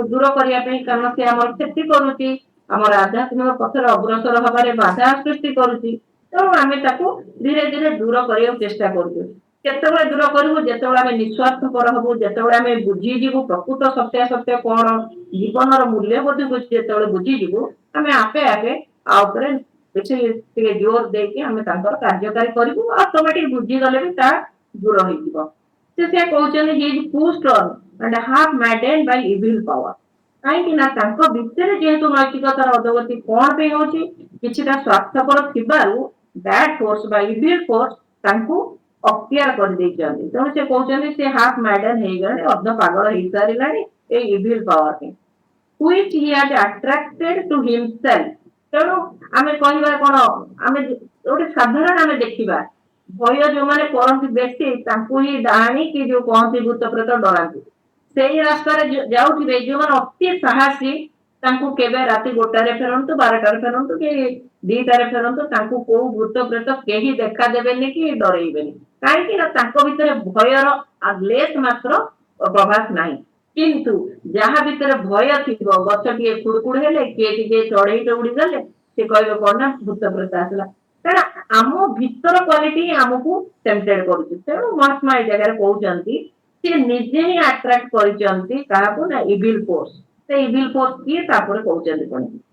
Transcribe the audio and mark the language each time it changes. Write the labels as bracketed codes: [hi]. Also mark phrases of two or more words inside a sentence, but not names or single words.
[or] ଦୂର କରିବା ପାଇଁ କାରଣ ସେ ଆମର କ୍ଷତି କରୁଛି ଆମର ଆଧ୍ୟାତ୍ମିକ ପଥରେ ଅଗ୍ରସର ହବାରେ ବାଧା ସୃଷ୍ଟି କରୁଛି ତେଣୁ ଆମେ ତାକୁ ଧୀରେ ଧୀରେ ଦୂର କରିବାକୁ ଚେଷ୍ଟା କରୁଛୁ କେତେବେଳେ ଦୂର କରିବୁ ଯେତେବେଳେ ଆମେ ନିଃସ୍ୱାର୍ଥପର ହବୁ ଯେତେବେଳେ ଆମେ ବୁଝିଯିବୁ ପ୍ରକୃତ ସତ୍ୟାସତ୍ୟ କଣ ଜୀବନର ମୂଲ୍ୟବୋଧକୁ ଯେତେବେଳେ ବୁଝିଯିବୁ ଆମେ ଆପେ ଆପେ ଆ ଉପରେ କିଛି ଟିକେ ଜୋର ଦେଇକି ଆମେ ତାଙ୍କର କାର୍ଯ୍ୟକାରୀ କରିବୁ ଅଟୋମେଟିକ ବୁଝିଗଲେ ବି ତା ଦୂର ହେଇଯିବ ସେ କହୁଛନ୍ତି [en] he is pushed on and half maddened by evil power [or] କାହିଁକି ନା ତାଙ୍କ ଭିତରେ ଯେହେତୁ ନୈତିକତାର ଅଧୋଗତି କଣ ପାଇଁ ହଉଛି କିଛିଟା ସ୍ୱାର୍ଥପର ଥିବାରୁ [en] bad force [or] ବା [en] evil force [or] ତାଙ୍କୁ ଅକ୍ତିଆର କରିଦେଇଛନ୍ତି ତେଣୁ ସେ କହୁଛନ୍ତି ସେ [en] half madden [or] ହେଇଗଲାଣି ଅର୍ଦ୍ଧ ପାଗଳ ହେଇସାରିଲାଣି ଏଇ [en] evil power [or] ପାଇଁ [en] which he had attracted to himself [or] ତେଣୁ ଆମେ କହିବା କଣ ଆମେ ଗୋଟେ ସାଧାରଣ ଆମେ ଦେଖିବା ଭୟ ଯୋଉମାନେ କରନ୍ତି ବେଶୀ ତାଙ୍କୁ ହିଁ ଡାହାଣୀ କି ଯୋଉ କହନ୍ତି ଭୂତ ପ୍ରେତ ଡରାନ୍ତି ସେଇ ରାସ୍ତାରେ ଯାଉଥିବେ ଯୋଉମାନେ ଅତି ସାହସୀ ତାଙ୍କୁ କେବେ ରାତି 1ଟାରେ ଫେରନ୍ତୁ 12ଟାରେ ଫେରନ୍ତୁ କି 2ଟାରେ ଫେରନ୍ତୁ ତାଙ୍କୁ କୋଉ ଭୂତ ପ୍ରେତ କେହି ଦେଖା ଦେବେନି କି ଡରେଇବେନି କାହିଁକି ନା ତାଙ୍କ ଭିତରେ ଭୟର ଲେସ୍ ମାତ୍ର ପ୍ରଭାସ ନାହିଁ କିନ୍ତୁ ଯାହା ଭିତରେ ଭୟ ଥିବ ଗଛଟିଏ କୁଡୁକୁଡୁ ହେଲେ କିଏ ଟିକେ ଚଢେଇଟେ ଉଡିଗଲେ ସେ କହିବେ କଣ ନା ଭୂତ ପ୍ରେତ ଆସିଲା କାରଣ ଆମ ଭିତର କ୍ୱାଲିଟି ଆମକୁ ଟେମ୍ପଟେଡ କରୁଛି ତେଣୁ ମହାତ୍ମା ଏଇ ଜାଗାରେ କହୁଛନ୍ତି ସେ ନିଜେ ହିଁ ଆଟ୍ରାକ୍ଟ କରିଛନ୍ତି କାହାକୁ ନା [en] evil force [or] ସେ [en] evil force [or] କିଏ ତାପରେ କହୁଛନ୍ତି କଣ